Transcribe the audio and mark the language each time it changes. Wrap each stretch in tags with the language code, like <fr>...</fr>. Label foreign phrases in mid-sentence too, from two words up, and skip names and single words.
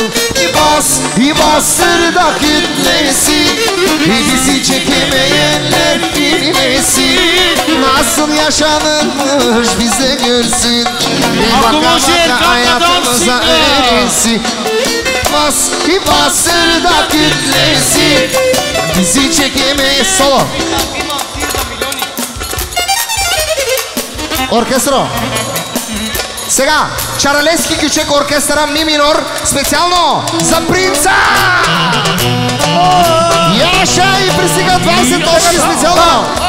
<tr>Bastır da kütlesi, bizi çekemeyenler bilmesin. Nasıl yaşanırmış bize görsün. Baka baka hayatımıza öğrensin. Bastır da kütlesi, bizi çekemeyen. Solo.</tr> <bg>Оркестро. Сега, Чаралески кючек оркестъра Ми минор, специално за принца! Яша и пристига 20 точки специално!</bg>